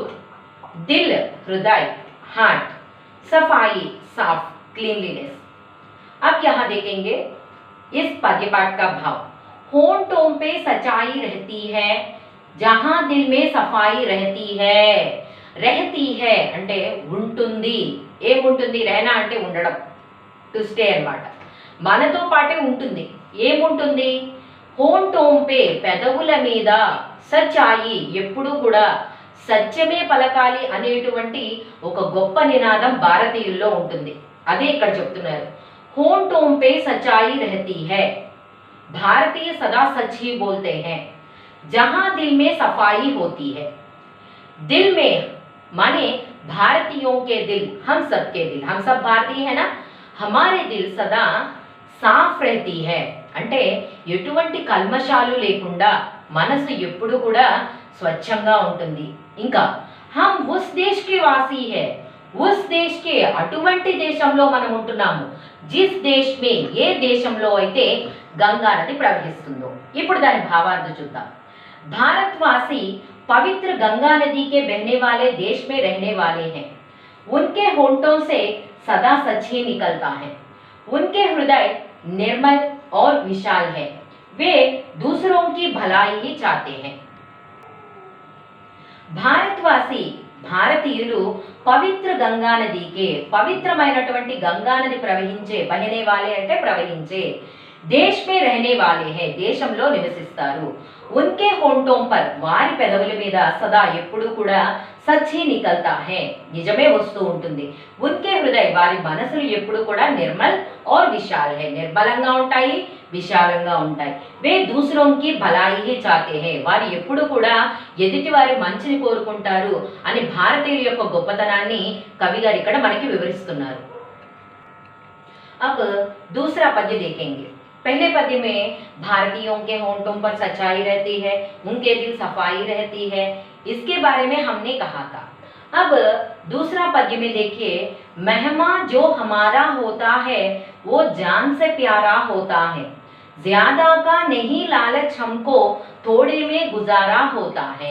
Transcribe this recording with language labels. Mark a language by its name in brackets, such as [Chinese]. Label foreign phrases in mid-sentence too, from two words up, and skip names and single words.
[Hindi] दिल हृदय, हार्ट, सफाई, साफ, क्लीनलीनेस। अब यहाँ देखेंगे इस पद्य पाठ का भाव। होंठों पे सच्चाई रहती है जहां दिल में सफाई रहती है। रहती है [Telugu] అంటే ఉంటుంది, ఏముంటుంది, रहना అంటే ఉండడం, [English] to stay [Telugu] అన్నమాట, మనతో పాటే ఉంటుంది. ఏముంటుంది, హోంఠోంపే పెదవుల మీద, సచ్చాయి ఎప్పుడూ కూడా సత్యమే పలకాలి అనేటువంటి ఒక గొప్ప నినాదం భారతీయుల్లో ఉంటుంది. అదే ఇక్కడ చెప్తున్నారు. [Hindi] होंठों पे सच्चाई रहती है, भारतीय सदा सच ही बोलते हैं जहां दिल में सफाई होती है। दिल में माने भारतीयों के दिल, हम सब के दिल, हम सब भारतीय है ना, हमारे दिल सदा साफ रहती है [Telugu] అంటే ఎటువంటి కల్మషాలు లేకుండా మనసు ఎప్పుడు కూడా స్వచ్ఛంగా ఉంటుంది. [Hindi] ఇంకా हम उस देश के वासी है, उस देश के [Telugu] అటువంటి దేశంలో మనం ఉంటున్నాము, [Hindi] जिस देश में, [Telugu] ఏ దేశంలో అయితే గంగా నది ప్రవహిస్తుంది। ఇప్పుడు దాని భావార్థం చూద్దాం। [Hindi] भारतवासी पवित्र गंगा नदी के बहने वाले देश में रहने वाले हैं। उनके होंठों से सदा सच ही निकलता है। उनके हृदय निर्मल और विशाल है। वे दूसरों की भलाई ही चाहते हैं। [Telugu] భారతవాసి, భారతీయులు పవిత్ర గంగా నదికి, పవిత్రమైనటువంటి గంగా నది ప్రవహించే, [Hindi] बहने वाले [Telugu] అంటే ప్రవహించే, [Hindi] देश में रहने वाले हैं, [Telugu] దేశంలో నివసిస్తారు. [Hindi] उनके होंठों पर, [Telugu] వారి పెదవుల మీద సదా ఎప్పుడు కూడా [Hindi] सच ही निकलता है, [Telugu] నిజమే వస్తూ ఉంటుంది. [Hindi] उनके हृदय, [Telugu] వారి మనసులు ఎప్పుడు కూడా [Hindi] निर्मल और विशाल है, [Telugu] నిర్మలంగా ఉంటాయి, విశాలంగా ఉంటాయి. [Hindi] वे दूसरों की भलाई ही चाहते हैं, [Telugu] వారు ఎప్పుడు కూడా ఎదుటి వారి మంచిని కోరుకుంటారు అని భారతీయుల యొక్క గొప్పతనాన్ని కవి గారు ఇక్కడ మనకి వివరిస్తున్నారు. [Hindi] अब दूसरा पद्य देखेंगे। पहले पद्य में भारतीयों के होंठों पर सच्चाई रहती है, उनके दिल सफाई रहती है, इसके बारे में हमने कहा था। अब दूसरा पद्य में देखिए, मेहमा जो हमारा होता है वो जान से प्यारा होता है, ज्यादा का नहीं लालच हमको थोड़े में गुजारा होता है।